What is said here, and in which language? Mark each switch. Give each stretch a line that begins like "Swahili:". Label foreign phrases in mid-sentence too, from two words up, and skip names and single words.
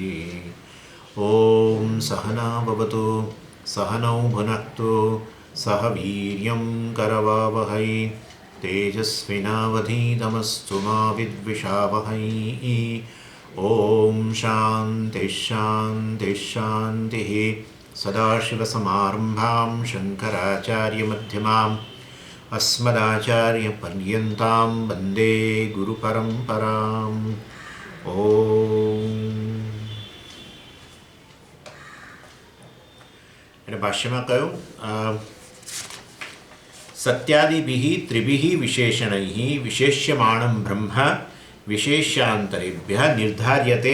Sanskrit: ॐ सहना भवतु सहनौ भुनक्तु सह वीर्यं करवावहै तेजस्विनावधीतमस्तु मा विद्विषावहै। ॐ शान्तिः शान्तिः शान्तिः। सदाशिवसमारम्भां शङ्कराचार्यमध्यमाम् अस्मदाचार्यपर्यन्तां वन्दे गुरुपरम्पराम्।
Gujarati: એને ભાષ્યમાં કહ્યું
Sanskrit: સત્યાદિભિઃ ત્રિભિઃ વિશેષણૈઃ વિશેષ્યમાણં બ્રહ્મ વિશેષ્યાંતરેભ્યઃ નિર્ધાર્યતે.